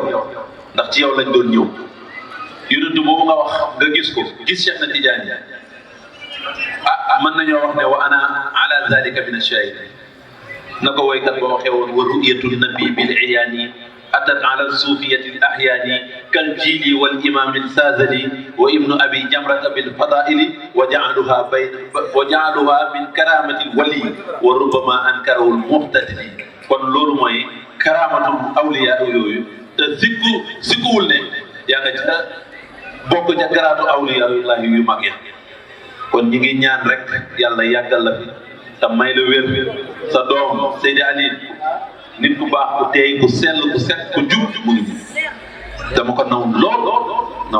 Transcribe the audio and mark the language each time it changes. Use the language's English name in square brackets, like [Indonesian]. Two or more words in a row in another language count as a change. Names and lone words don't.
[Wolof] ndax ci yow lañ doon ñëw yonent boobu nga wax nga gis ko gis Cheikh na Tidiane mën nañoo wax ne [Arabic] وأنا على ذلك من الشاهد [Wolof] na ko woykat ba waxee woon [Arabic] ورؤية نبي بالعيان أتت على صوفية الأحيان كالجيلي والإمام الغزالي وابن أبي جمرة بالفضائل وجعلوها من كرامة الولي وربما أنكره المعتدلي. [Wolof] kon loolu mooy [Arabic] كرامات الأولياء [Wolof] yooyu te sikkuwul ne yaa nga ca bokk ca garaatu awliya yu mag ya. kon ñi ngi ñaan rek yàlla yàggal la fi te may la wér sa doom Seydi Aliou nit ku baax ku teey ku sell ku set ku jub mu ngi dama ko naw